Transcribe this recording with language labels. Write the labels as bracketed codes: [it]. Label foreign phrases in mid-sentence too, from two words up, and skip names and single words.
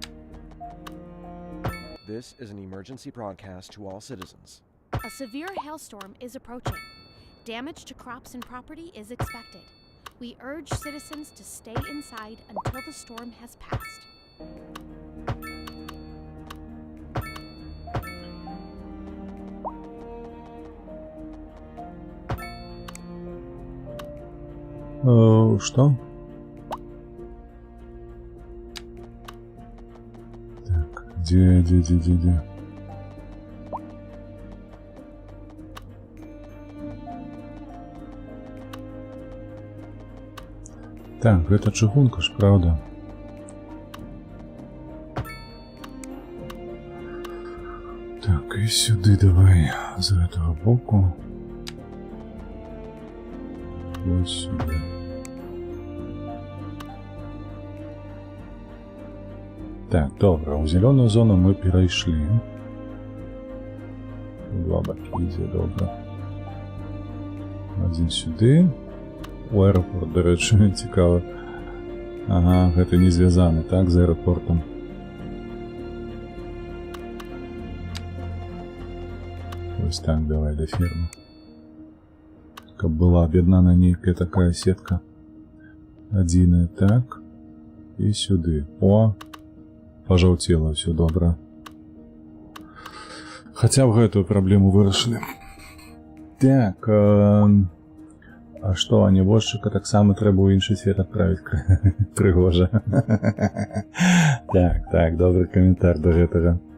[en] This is an emergency broadcast to all citizens. A severe hailstorm is approaching. Damage to crops and property is expected. We urge citizens to stay inside until the storm has passed. [ru] Что? Так, где? Так, [be] гэта чыгунка ж, правда? [uk] Так, і сюди давай, [be] з гэтага боку. [uk] Ось сюди. Так, добре, у зелену зону ми перейшли. Два баки ідзе, добре. Один сюди. У аэропорт, до речі, цікаво. Ага, [be] гэта не звязаны, так, з аэропортом. [uk] Ось так, давай до фермы. [be] Каб была об'єднана нейкая такая сетка. Адзіная, [uk] так. І сюди. О! [be] Пожаўцела, все добра. Хаця б гэтую праблему вырашылі. Так, а што, а небожчыка таксама трэба ў іншы свет адправіць? Прыгожа. Так, добры каментар да гэтага.